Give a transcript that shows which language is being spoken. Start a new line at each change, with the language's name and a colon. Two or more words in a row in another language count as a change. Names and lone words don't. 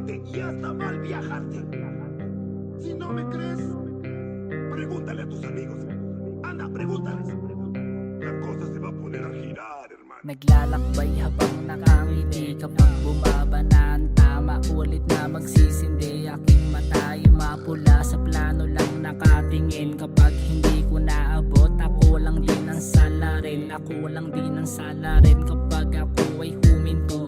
Spanish: y hasta mal viajarte. Si no me crees, pregúntale a tus amigos. Anda, pregúntales. La cosa se va a poner a girar, hermano.
Filipino: Naglalakbay habang nakangiti, kapag bumaba na ang tama, ulit na magsisindi. Aking mata ay mapula, sa plano lang nakatingin. Kapag hindi ko naabot, ako lang din ang salarin. Ako lang din ang salarin kapag ako ay huminto.